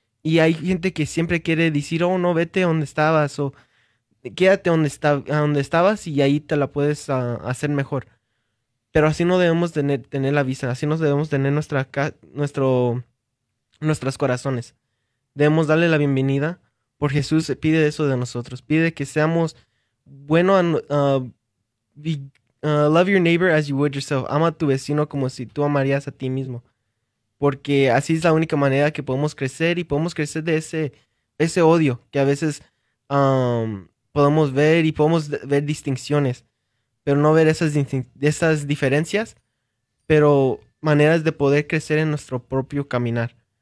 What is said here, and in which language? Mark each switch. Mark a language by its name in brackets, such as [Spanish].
[Spanish] Y hay gente que siempre quiere decir, oh, no, vete donde estabas, o quédate donde estabas y ahí te la puedes hacer mejor. Pero así no debemos tener la visa, así no debemos tener nuestros corazones. Debemos darle la bienvenida, porque Jesús pide eso de nosotros, pide que seamos. [English] Bueno, love your neighbor as you would yourself. [Spanish] Ama a tu vecino como si tú amarías a ti mismo. Porque así es la única manera que podemos crecer y podemos crecer de ese odio que a veces podemos ver y podemos ver distinciones, pero no ver esas diferencias, pero maneras de poder crecer en nuestro propio caminar.